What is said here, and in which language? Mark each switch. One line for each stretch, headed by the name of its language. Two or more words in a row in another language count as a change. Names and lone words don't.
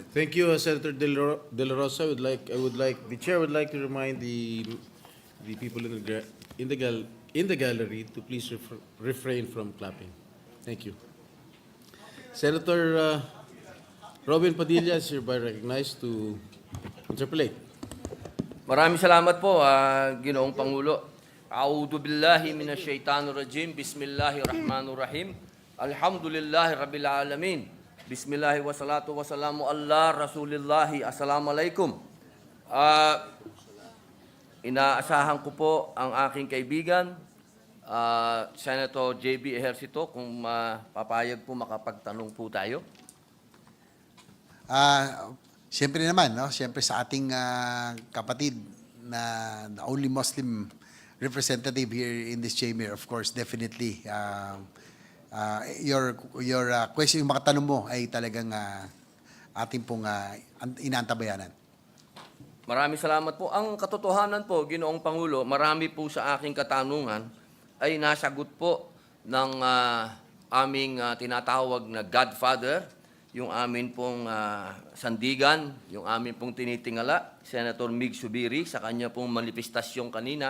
English: Thank you, Senator De La Rosa. The chair would like to remind the people in the gallery to please refrain from clapping. Thank you. Senator Robin Padilla is hereby recognized to interpolate.
Filipino: Maraming salamat po, Ginoong Pangulo.
Arabic: أعوذ بالله من الشيطان الرجيم. بسم الله الرحمن الرحيم. الحمد لله رب العالمين. بسم الله والصلاة والسلام على رسول الله. Assalamualaikum.
Filipino: Inaasahan ko po ang aking kaibigan, Senator JB Ejercito, kung papayag po makapagtanong po tayo. Siyempre naman, no? Siyempre sa ating kapatid na
English: the only Muslim representative here in this chamber, of course, definitely, your question,
Filipino: yung mga tanong mo ay talagang ating pong inaantabayanan. Maraming salamat po. Ang katotohanan po, Ginoong Pangulo, marami po sa aking katanungan ay nasagot po ng aming tinatawag na Godfather, yung amin pong sandigan, yung amin pong tinitingala, Senator Mig Subiri, sa kanya pong manifestasyon kanina.